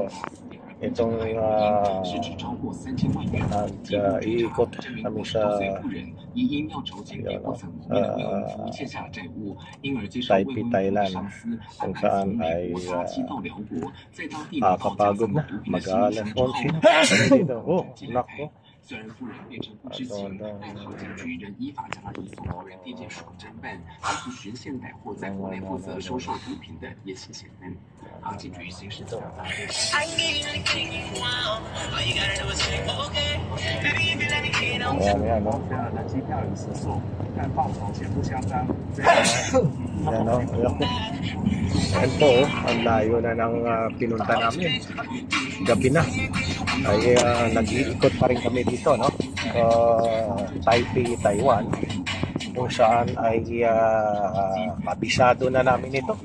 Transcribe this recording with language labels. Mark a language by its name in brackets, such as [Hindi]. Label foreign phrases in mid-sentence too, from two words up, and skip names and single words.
[Filipino] Itong iikot kami sa Taipei, Thailand, kung saan ay kapagod na, mag-aalas 11 dito. Oh, nako. [Chinese] 虽然夫人变成不知情，但何家居仍依法将他移送某人地检署侦办，以及循线逮获在国内负责收受毒品的叶姓嫌犯。好，警局刑事调查。 [Filipino] Ayan, no? [Chinese] 的机票与食宿，但报酬显不相当。 [Filipino] Ayan, no? Ayan po, oh. Ang layo na ng pinunta namin. Gabi na. Ay nag-iikot pa rin kami dito, no? Taipei, Taiwan, kung saan ay kabisado na namin ito.